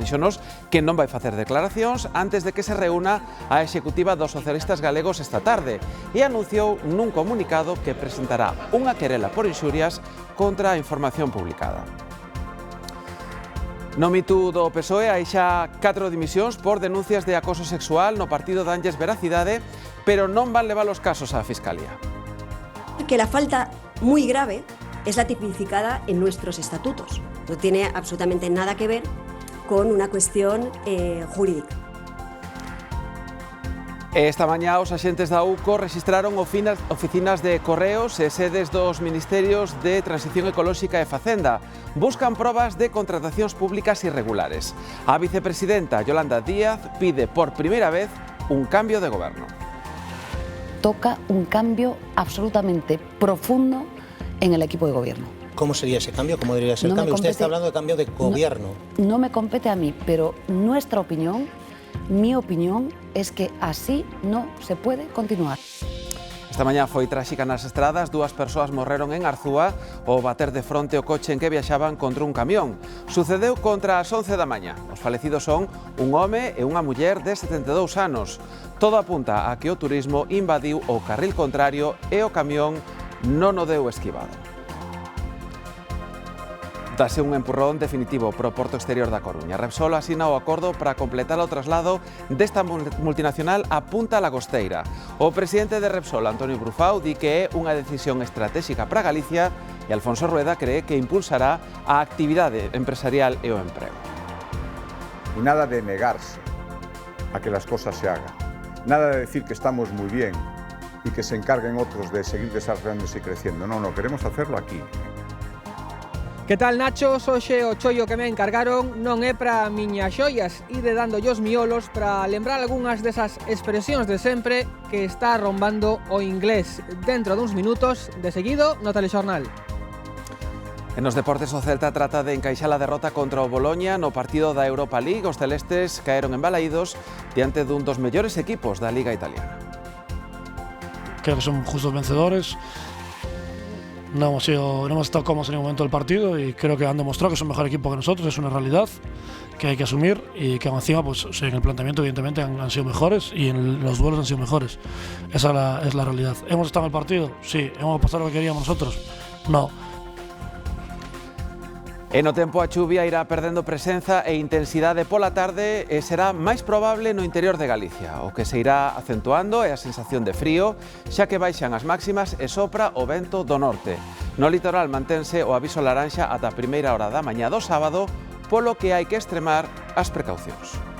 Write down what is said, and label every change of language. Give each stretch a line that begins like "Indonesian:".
Galician: Díxonos que non vai facer declaracións antes de que se reúna a executiva dos socialistas galegos esta tarde e anunciou nun comunicado que presentará unha querela por inxurias contra a información publicada. No mitu do PSOE hai xa 4 dimisións por denuncias de acoso sexual no partido danlles veracidade, pero non van levar os casos á Fiscalía.
Spanish: Que la falta muy grave es la tipificada en nuestros estatutos. No tiene absolutamente nada que ver con una cuestión jurídica.
Galician: Esta mañá os axentes da UCO registraron oficinas de correos e sedes dos Ministerios de Transición Ecolóxica e Facenda. Buscan probas de contratacións públicas irregulares. A vicepresidenta Yolanda Díaz pide por primeira vez un cambio de goberno.
Spanish: Toca un cambio absolutamente profundo en el equipo de gobierno. ¿Cómo sería ese cambio? ¿Cómo debería ser el cambio? Usted está hablando de cambio de gobierno. No me compete a mí, pero nuestra opinión, mi opinión, es que así no se puede continuar.
Galician: Esta mañá foi tráxica nas estradas, 2 persoas morreron en Arzúa ao bater de fronte o coche en que viaxaban contra un camión. Sucedeu contra as 11 da mañá. Os falecidos son un home e unha muller de 72 anos. Todo apunta a que o turismo invadiu o carril contrario e o camión non o deu esquivado. Dase un empurrón definitivo pro Porto Exterior da Coruña. Repsol asina o acordo para completar o traslado desta multinacional a Punta Lagosteira. O presidente de Repsol, Antonio Brufau, di que é unha decisión estratégica para Galicia e Alfonso Rueda cree que impulsará a actividade empresarial e o emprego.
Spanish: Y nada de negarse a que las cosas se hagan. Nada de decir que estamos muy bien y que se encarguen otros de seguir desarrollándose y creciendo. No, queremos hacerlo aquí.
Galician: Que tal, Nacho? Hoxe o chollo que me encargaron non é para miñas xoias, ide dando os miolos para lembrar algunhas desas expresións de sempre que está arrombando o inglés. Dentro duns minutos, de seguido, no telexornal. En os deportes, o Celta trata de encaixar a derrota contra o Boloña no partido da Europa League. Os celestes caeron embalaídos diante dun dos mellores equipos da Liga Italiana.
Spanish: Creo que son justos vencedores. No hemos estado cómodos en ningún momento del partido y creo que han demostrado que es un mejor equipo que nosotros, es una realidad que hay que asumir y que encima pues, en el planteamiento evidentemente han sido mejores y en los duelos han sido mejores. Esa es la realidad. ¿Hemos estado en el partido? Sí. ¿Hemos pasado lo que queríamos nosotros? No.
Galician: E no tempo a chuvia irá perdendo presenza e intensidade pola tarde e será máis probable no interior de Galicia. O que se irá acentuando é a sensación de frío, xa que baixan as máximas e sopra o vento do norte. No litoral mantense o aviso laranxa ata a primeira hora da mañá do sábado, polo que hai que extremar as precaucións.